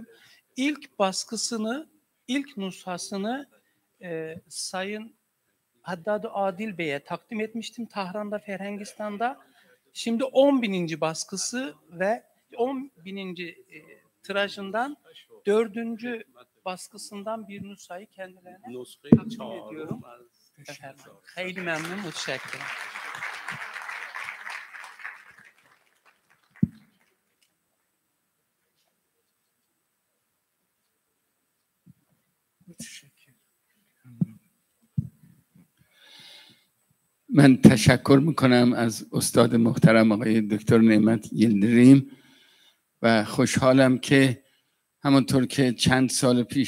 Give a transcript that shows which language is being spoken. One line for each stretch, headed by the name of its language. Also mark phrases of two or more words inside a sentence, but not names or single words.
Turkish: İlk baskısını, ilk nüshasını Sayın Haddad Adil Bey'e takdim etmiştim Tahran'da, Ferhengistan'da. Şimdi 10.000. baskısı ve 10.000. Tirajından 4. baskısından bir nüshayı kendilerine takdim ediyorum. Efendim, hayli memnun, müteşekkirim.
Persian: من تشکر میکنم از استاد محترم آقای دکتر نعمت یلدریم و خوشحالم که همونطور که چند سال پیش